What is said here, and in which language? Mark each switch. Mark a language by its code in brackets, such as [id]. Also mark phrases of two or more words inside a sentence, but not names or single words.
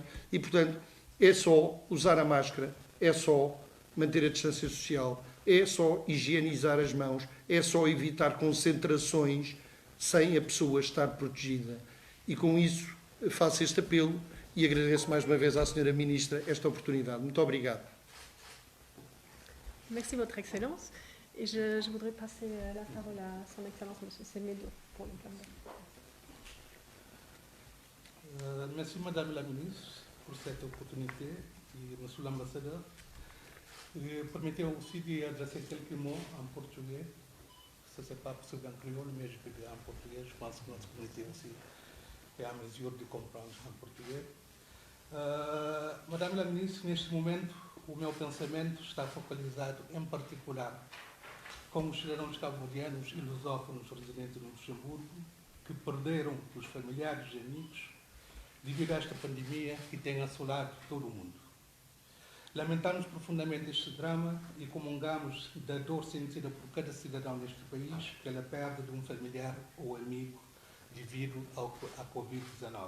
[pt] E, portanto, é só usar a máscara, é só manter a distância social, é só higienizar as mãos, é só evitar concentrações sem a pessoa estar protegida. E com isso faço este apelo e agradeço mais uma vez à Sra. Ministra esta oportunidade. Muito obrigado. [fr] Merci, Votre Excellence. Et je voudrais passer la parole à Son Excellence, M. Semedo, pour le plan. Merci, Madame la Ministre, pour cette opportunité, et Monsieur l'Ambassadeur. Permettez-moi aussi d'adresser quelques mots en portugais. Ça, c'est pas possible en créole, mais je peux dire en portugais. Je pense que notre communauté aussi est à mesure de comprendre en portugais. Madame la Ministre, [pt] neste momento, o meu pensamento está focalizado, em particular, com os cidadãos cabo-verdianos e lusófonos residentes no Luxemburgo, que perderam os familiares e amigos devido a esta pandemia que tem assolado todo o mundo. Lamentamos profundamente este drama e comungamos da dor sentida por cada cidadão deste país pela perda de um familiar ou amigo devido à Covid-19.